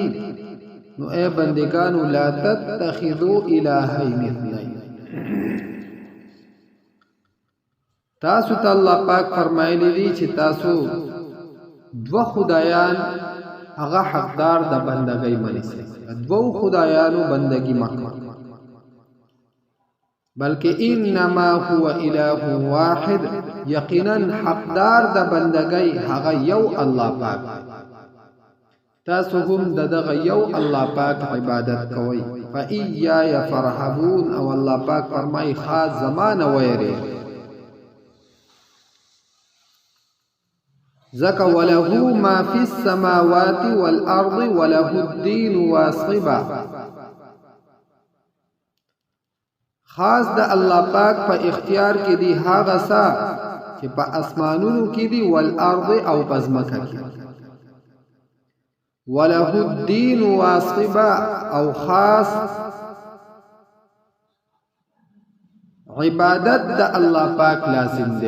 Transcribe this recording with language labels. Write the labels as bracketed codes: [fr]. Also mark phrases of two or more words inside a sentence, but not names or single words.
[ps] نو اے بندگانو [ar] لا تتخذوا الهین اثنین، [ps] تاسو ته الله پاک فرمایلی دي چې تاسو دو خدایان هغه حقدار د بندګۍ منئ. دو خدایانو بندګي مکه، بلکې [ar] انما هو اله واحد، [ps] یقینا حقدار د بندګۍ هغه یو الله پاک. تاسو هم دغه یو الله پاک عبادت کوئ. [ar] فإياي فارهبون، [ps] او الله پاک فرمایي خاص زمانه ويري زکا [ar] وله ما في السماوات والأرض وله الدين واصبا. [ps] خاص د الله پاک په اختیار کې دی هغه څه چې په اسمانونو کې دی والارض او پزمکه کې. [ar] وله الدين واصبا، [ps] او خاص عبادت د الله پاک لازم دی.